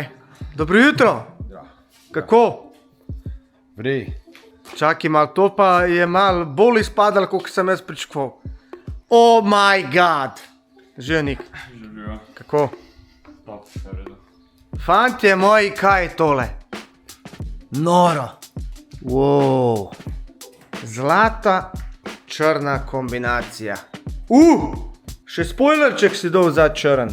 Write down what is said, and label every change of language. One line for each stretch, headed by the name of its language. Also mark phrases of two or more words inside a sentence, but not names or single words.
Slovenian: Dobro jutro. Ja. Kako? Vrej. Čakaj malo, to pa je malo bolj izpadalo, kot sem jaz pričakoval.
English: Oh my god.
Slovenian: Živnik. Živijo. Kako? Top, vse v redu. Fantje moji, kaj je tole? Noro. Wow. Zlata, črna kombinacija. Še spoilerček si dal za črn.